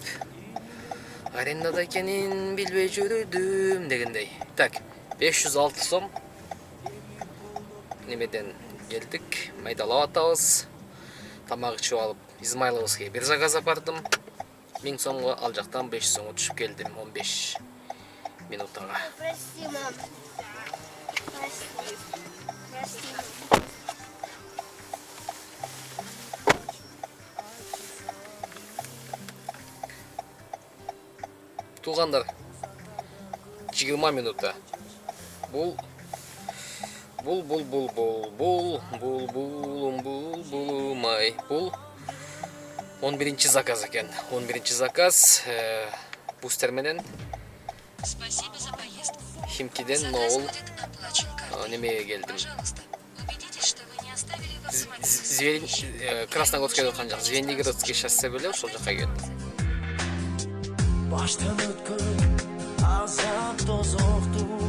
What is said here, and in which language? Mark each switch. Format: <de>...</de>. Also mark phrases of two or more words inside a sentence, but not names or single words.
<ky>Арендада экенин билбей жүрдүм дегендей. Так, 506 сом. Немеден келдик, майдалап атабыз. Тамак ичип алып, Измайловскийге бир заказ апардым. 1000 сомго, ал жактан 500 сомго түшүп келдим 15 минутага.</ky> <ru>Прости, мам. Прости. Прости.</ru> <ky>Туугандар, 20 минута. Бул май. Бул 11-ci заказ экен. 11-ci заказ бустер менен</ky> <ru>Спасибо за поездку.</ru> <ky>Химкиден</ky> <ru>Заказ Ноул будет оплачен картой.</ru> <ky>немеге келдим.</ky> <ru>Пожалуйста, убедитесь, что вы не оставили в автомобиле.</ru> <ky>Красногорскийге өткөн жак, Звенигородский шоссе беле ошол жака келдим. Баштан өткүн азап тозокту</ky>